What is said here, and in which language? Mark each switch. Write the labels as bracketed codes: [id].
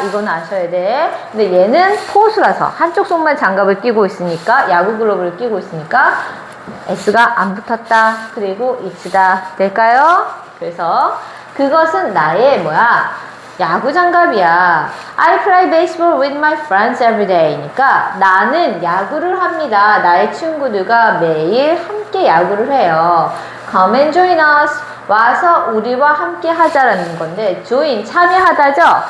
[ko] 이건 아셔야 돼. 근데 얘는 포수라서 한쪽 손만 장갑을 끼고 있으니까 야구 글러브를 끼고 있으니까 S가 안 붙었다. 그리고 it다. 될까요? 그래서 그것은 나의 야구 장갑이야. [en] I play baseball with my friends every day. [ko] 니까 나는 야구를 합니다. 나의 친구들과 매일 함께 야구를 해요. [en] Come and join us. [ko] 와서 우리와 함께 하자라는 건데 join 참여하다죠.